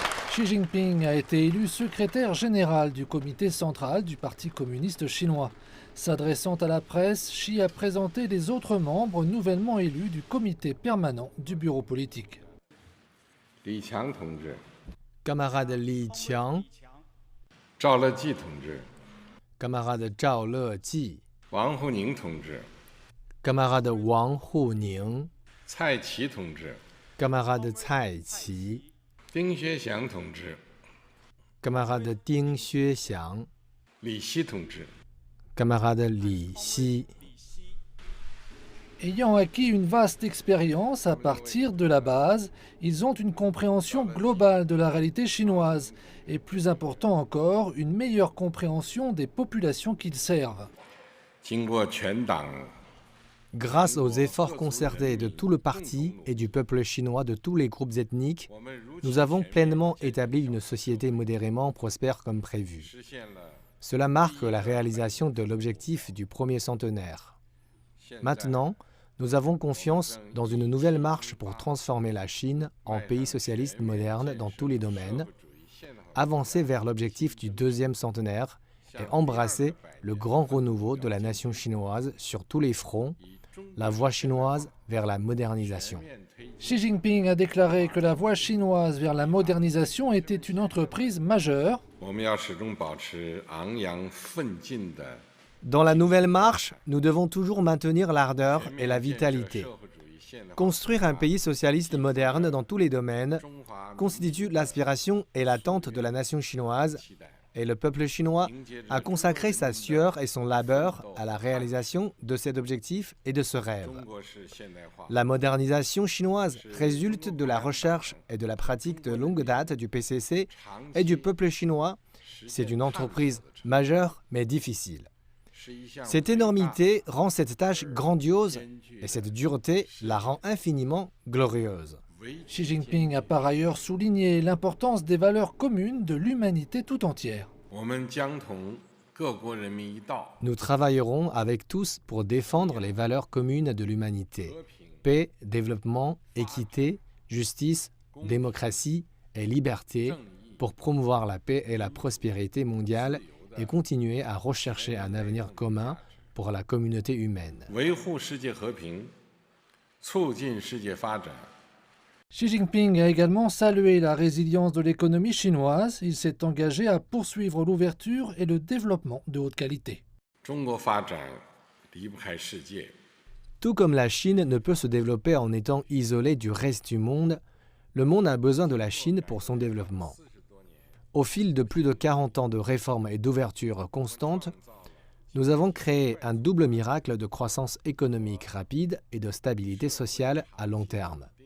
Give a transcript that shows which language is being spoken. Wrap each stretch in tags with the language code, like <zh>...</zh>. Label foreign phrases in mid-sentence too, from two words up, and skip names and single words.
<fr>Xi Jinping a été élu secrétaire général du comité central du Parti communiste chinois. S'adressant à la presse, Xi a présenté les autres membres nouvellement élus du comité permanent du bureau politique.</fr> <zh>Li Qiang 同志、</zh> <fr>Camarade Li Qiang,</fr> <zh>赵乐际同志、</zh> <fr>camarade Zhao Leji,</fr> <zh>王沪宁同志、</zh> <fr>camarade Wang Huning,</fr> <zh>蔡奇同志、</zh> <fr>camarade Cai Qi,</fr> <zh>丁薛祥同志、</zh> <fr>camarade Ding Xuexiang,</fr> <zh>李希同志。</zh> <fr>camarade Li Xi. Ayant acquis une vaste expérience à partir de la base, ils ont une compréhension globale de la réalité chinoise et, plus important encore, une meilleure compréhension des populations qu'ils servent.</fr> <zh>经过全党</zh> <fr>Grâce aux efforts concertés de tout le parti et du peuple chinois de tous les groupes ethniques, nous avons pleinement établi une société modérément prospère comme prévu.</fr> <zh>实现了</zh> <fr>Cela marque la réalisation de l'objectif du premier centenaire. Maintenant, nous avons confiance dans une nouvelle marche pour transformer la Chine en pays socialiste moderne dans tous les domaines, avancer vers l'objectif du deuxième centenaire et embrasser le grand renouveau de la nation chinoise sur tous les fronts, la voie chinoise vers la modernisation. Xi Jinping a déclaré que la voie chinoise vers la modernisation était une entreprise majeure.</fr> <zh>我们要始终保持昂扬奋进的</zh> <fr>Dans la nouvelle marche, nous devons toujours maintenir l'ardeur et la</fr> <zh>建设</zh> <fr>vitalité.</fr> <zh>社会主义现代化</zh> <fr>Construire un pays socialiste moderne dans tous les domaines</fr> <zh>中华</zh> <fr>constitue l'aspiration et l'attente de la nation chinoise,</fr> <zh>期待</zh> <fr>et le peuple chinois a consacré sa sueur et son labeur à la réalisation de cet objectif et de ce rêve.</fr> <zh>中国式现代化</zh> <fr>La modernisation chinoise résulte de la recherche et de la pratique de longue date du PCC et du peuple chinois. C'est une entreprise majeure mais difficile.</fr> <zh>是一项</zh> <fr>Cette énormité rend cette tâche grandiose et cette dureté la rend infiniment glorieuse. Xi Jinping a par ailleurs souligné l'importance des valeurs communes de l'humanité tout entière.</fr> <zh>我们将同各国人民一道</zh> <fr>Nous travaillerons avec tous pour défendre les valeurs communes de l'humanité. Paix, développement, équité, justice, démocratie et liberté pour promouvoir la paix et la prospérité mondiale et continuer à rechercher un avenir commun pour la communauté humaine.</fr> <zh>维护世界和平，促进世界发展。</zh> <fr>Xi Jinping a également salué la résilience de l'économie chinoise. Il s'est engagé à poursuivre l'ouverture et le développement de haute qualité.</fr> <zh>中国发展离不开世界，</zh> <fr>Tout comme la Chine ne peut se développer en étant isolée du reste du monde, le monde a besoin de la Chine pour son développement. Au fil de plus de 40 ans de réformes et d'ouverture constantes, nous avons créé un double miracle de croissance économique rapide et de stabilité sociale à long terme.</fr>